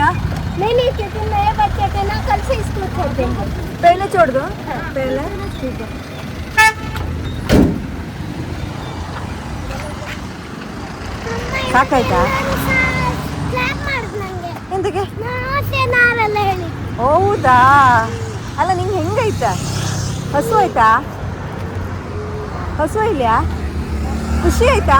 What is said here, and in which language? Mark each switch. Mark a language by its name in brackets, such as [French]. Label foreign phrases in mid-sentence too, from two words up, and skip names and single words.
[Hindi] नहीं, क्योंकि नए बच्चे थे ना, कल से स्कूल छोड़ देंगे। पहले छोड़ दो, पहले. ठीक है। [Kannada] ಸಾಕಾಯ್ತಾ? ಕ್ಲಾಪ್ ಮಾಡ್ದಂಗೆ ಎಂತಕ್ಕೆ? ನಾಸೆ ನಾವೆಲ್ಲ ಹೇಳಿ. ಹೌದಾ? ಅಲ್ಲ ನಿಂಗೆ ಹೆಂಗಾಯ್ತಾ? ಹಸು ಆಯ್ತಾ? ಹಸು ಇಲ್ಯಾ? ಖುಷಿ ಆಯ್ತಾ?